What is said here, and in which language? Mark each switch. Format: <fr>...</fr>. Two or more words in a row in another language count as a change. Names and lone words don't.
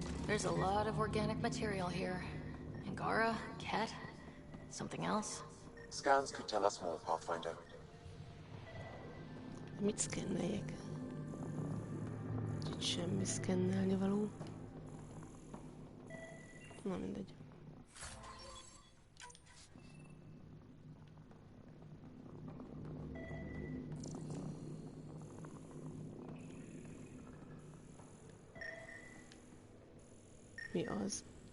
<en>There's a lot of organic material here. Angara, Ket, something else? Scans could tell us more, Pathfinder.</en> <hu>Mit szkenneljek? Itt semmi szkennelni való. Na mindegy. Mi az?</hu>